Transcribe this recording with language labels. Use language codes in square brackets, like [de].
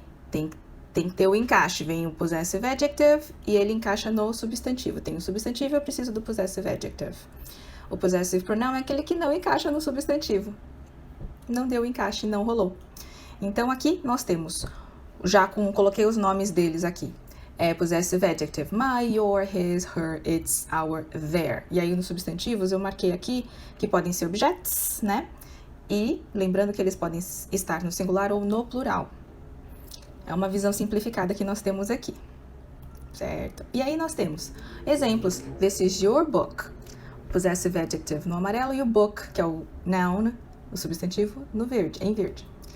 [pt] Tem que ter o encaixe, vem o possessive adjective e ele encaixa no substantivo. Tem o substantivo, eu preciso do possessive adjective. O possessive pronoun é aquele que não encaixa no substantivo. Não deu encaixe, não rolou. Então aqui nós temos, coloquei os nomes deles aqui. [en] É possessive adjective, my, your, his, her, its, our, their. [pt] E aí nos substantivos eu marquei aqui que podem ser objetos, né? E lembrando que eles podem estar no singular ou no plural. É uma visão simplificada que nós temos aqui, certo? E aí nós temos exemplos. [en] This is your book. [pt] Possessive adjective no amarelo e o book, que é o noun, o substantivo, no verde, em verde.